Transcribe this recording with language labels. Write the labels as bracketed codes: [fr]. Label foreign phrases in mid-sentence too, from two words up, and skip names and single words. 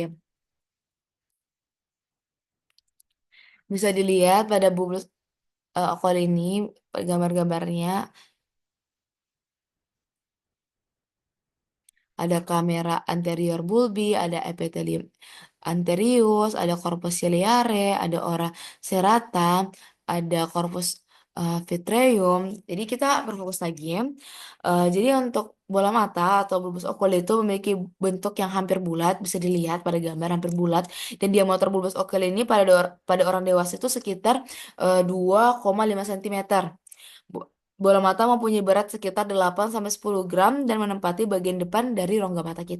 [id] Bisa dilihat pada [la] bulbus oculi [id] ini gambar-gambarnya. Ada [la] kamera anterior bulbi, [id] ada [la] epithelium anterius, [id] ada [la] corpus ciliare, [id] ada [la] ora serrata, [id] ada [la] corpus vitreum. [id] Jadi kita berfokus lagi. Jadi untuk bola mata atau [la] bulbus oculi [id] itu memiliki bentuk yang hampir bulat, bisa dilihat pada gambar hampir bulat. Dan diameter [la] bulbus oculi [id] ini pada orang dewasa itu sekitar 2,5 cm. Bo- Bola mata mempunyai berat sekitar 8-10 gram dan menempati bagian depan dari rongga mata kita.